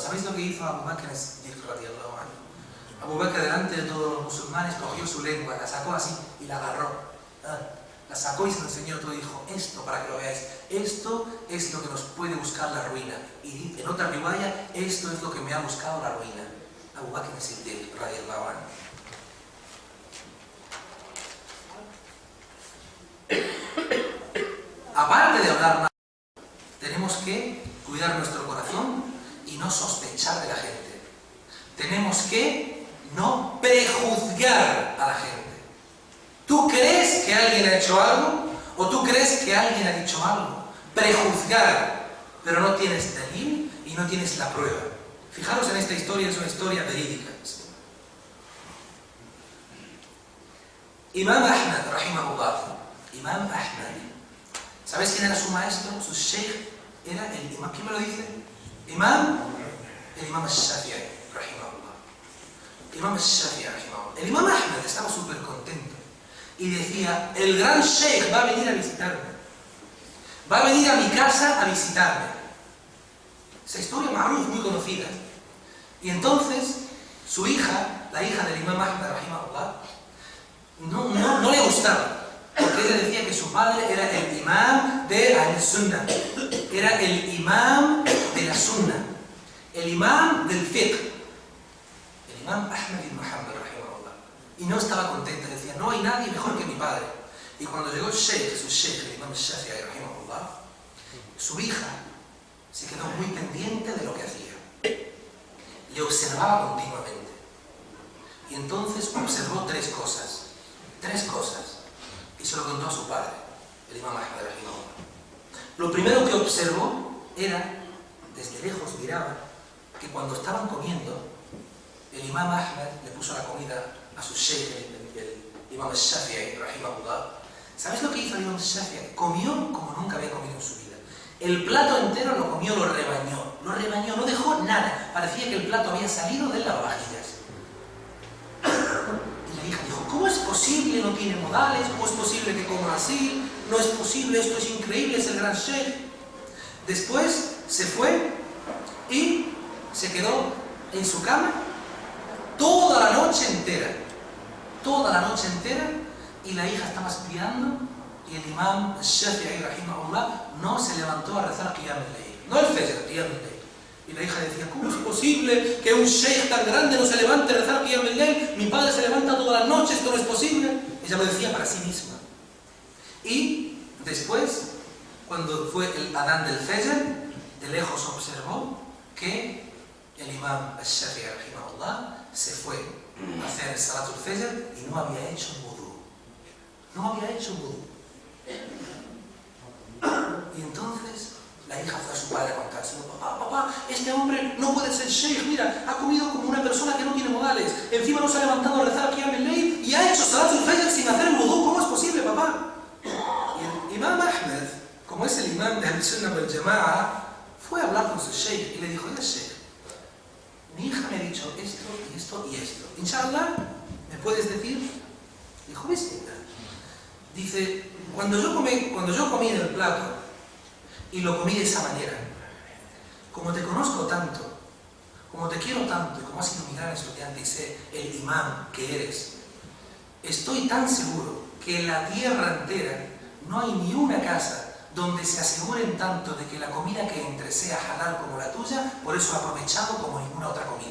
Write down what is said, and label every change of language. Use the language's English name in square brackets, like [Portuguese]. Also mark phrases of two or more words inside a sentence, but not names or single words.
[Spanish] ¿Sabéis lo que hizo Abu Bakr [Arabic] radiyallahu anhu? [Spanish] Abu Bakr delante de todos los musulmanes cogió su lengua, la sacó así y la agarró. La sacó y se lo enseñó todo y dijo, esto, para que lo veáis, esto es lo que nos puede buscar la ruina. Y en otra riwaya, esto es lo que me ha buscado la ruina. [Arabic] Abu Bakr radiyallahu anhu. [Spanish] Aparte de hablar mal, tenemos que cuidar nuestro corazón y no sospechar de la gente. Tenemos que no prejuzgar a la gente. ¿Tú crees que alguien ha hecho algo? ¿O tú crees que alguien ha dicho algo? Prejuzgar, pero no tienes dalil y no tienes la prueba. Fijaros en esta historia, es una historia verídica. [Arabic] Imam Ahmad, rahimahullah. Imam Ahmad. [Spanish] ¿Sabes quién era su maestro? Su sheikh era el imam. ¿Quién me lo dice? El imam al-Shafi'i, rahimahullah. [Arabic] Imam al-Shafi'i, rahimahullah. [Spanish] El imam Ahmad estaba súper contento y decía, el gran sheikh va a venir a visitarme. Va a venir a mi casa a visitarme. Esa historia ma'ruf, muy conocida. Y entonces, su hija, la hija del imam Ahmad, rahimahullah, no le gustaba. Porque ella decía que su padre era el imam de al-Sunnah, era el imam de la Sunnah, el imam del fiqh, el imam Ahmad ibn Muhammad, rahimahullah. Y no estaba contenta, decía, no hay nadie mejor que mi padre. Y cuando llegó el sheikh, su sheikh, el imam al-Shafi'i, rahimahullah, su hija se quedó muy pendiente de lo que hacía. Le observaba continuamente. Y entonces observó tres cosas. Y se lo contó a su padre, el imam Ahmad rahimahullah. Lo primero que observó era, desde lejos miraba, que cuando estaban comiendo, el imam Ahmad le puso la comida a su sheikh, el imam al-Shafi'i rahimahullah. ¿Sabes lo que hizo el imam al-Shafi'i? Comió como nunca había comido en su vida. El plato entero lo comió, lo rebañó, no dejó nada. Parecía que el plato había salido del lavavajillas. Dijo, ¿cómo es posible? No tiene modales, ¿cómo es posible que coma así? No es posible, esto es increíble, es el gran sheikh. Después se fue y se quedó en su cama toda la noche entera, y la hija estaba espiando y el imam al-Shafi'i rahimahullah no se levantó a rezar [Arabic] Qiyam al-Layl, [Spanish] no el Fajr, [Arabic] Qiyam al-Layl. [Spanish] Y la hija decía, ¿cómo es posible que un sheikh tan grande no se levante a rezar [Arabic] Qiyam al-Layl? [Spanish] Mi padre se levanta todas las noches, esto no es posible. Ella lo decía para sí misma. Y después, cuando fue el Adán del Fajr, de lejos observó que el imam al-Shafi'i rahimahullah se fue a hacer el [Arabic] Salatul Fajr [Spanish] y no había hecho wudú. Y entonces la hija fue a su padre a contarse, papá, este hombre no puede ser sheikh, mira, ha comido como una persona que no tiene modales, encima no se ha levantado a rezar [Arabic] Qiyam al-Layl [Spanish] y ha hecho [Arabic] Salatul Fajr [Spanish] sin hacer el wudú, ¿cómo es posible, papá? Y el imam Ahmad, como es el imam de [Arabic] al-Sunnah wal Jama'a, [Spanish] fue a hablar con su sheikh y le dijo, [Arabic] ya sheikh, [Spanish] mi hija me ha dicho esto y esto y esto, inshallah, ¿me puedes decir? Dijo, bismillah. Dice, cuando yo comí en el plato y lo comí de esa manera, como te conozco tanto, como te quiero tanto y como has sido mi gran estudiante y sé el imán que eres, estoy tan seguro que en la tierra entera no hay ni una casa donde se aseguren tanto de que la comida que entre sea halal como la tuya, por eso he aprovechado como ninguna otra comida.